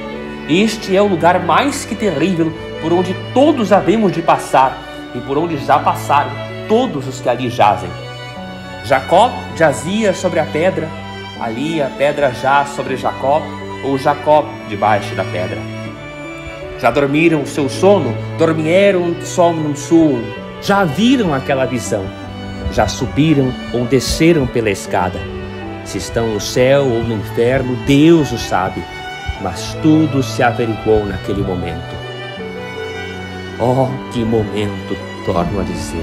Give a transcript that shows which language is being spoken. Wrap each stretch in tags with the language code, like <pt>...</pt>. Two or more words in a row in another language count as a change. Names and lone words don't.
<pt>Este é o lugar mais que terrível por onde todos havemos de passar e por onde já passaram todos os que ali jazem. Jacó jazia sobre a pedra, ali a pedra jaz sobre Jacó, ou Jacó debaixo da pedra. Já dormiram o seu sono,</pt> <la>dormieram somnum suum,</la> <pt>já viram aquela visão, já subiram ou desceram pela escada. Se estão no céu ou no inferno, Deus o sabe, mas tudo se averiguou naquele momento. Oh, que momento, torno a dizer.</pt>